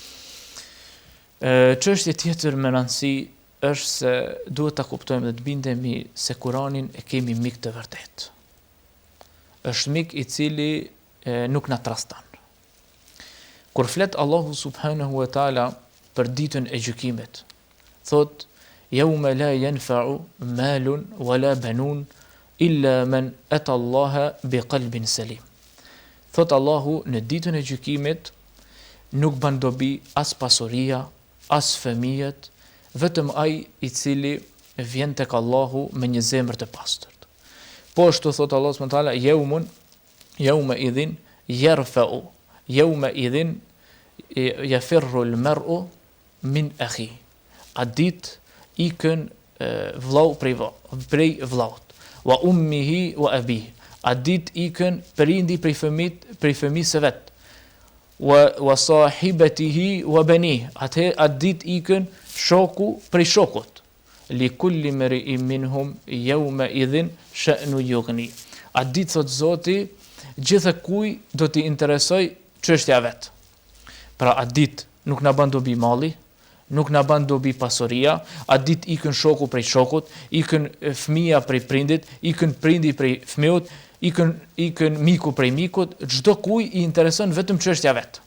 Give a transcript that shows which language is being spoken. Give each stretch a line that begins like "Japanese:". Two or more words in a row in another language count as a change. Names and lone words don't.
Albanian: Çështja tjetër me rëndësi është se duhet ta kuptojmë dhe të bindemi se Kuranin e kemi mik të vërtetë. Është mik i cili nuk na traston. Kur flet Allahu
Arabic: سبحانه وتعالى
Albanian: për ditën e gjykimit, thot:
Arabic: "يوم لا ينفع مال ولا بنون إلا من أتى الله بقلب سليم.
Albanian: Thot Allahu, në ditën e gjykimit nuk ban dobi as pasuria, as fëmijët, vetëm ai i cili vjen tek Allahu me një zemër të pastërt. Po ashtu thot
Arabic: Allah سبحانه وتعالى يومئذ يرفع يومئذ يفر المرء من أخيه.
Albanian: A dit ikën vllau prej vllaut,
Arabic: وأمه وأبيه.
Albanian: A dit ikën prindi prej fëmisë vet,
Arabic: وصاحبته وبنيه.
Albanian: A dit ikën shoku prej shokut.
Arabic: لكل امرئ منهم يومئذ شأن يغنيه.
Albanian: A dit thot Zoti, gjithë kuj do t'i interesoj çështja vet. Pra a dit nuk na bën dobi malli, nuk na bën dobi pasuria, a dit ikën shoku prej shokut, ikën fëmia prej prindit, ikën prindi prej fëmijët, ikën miku prej mikut, çdo kuj i intereson vetëm çështja vet.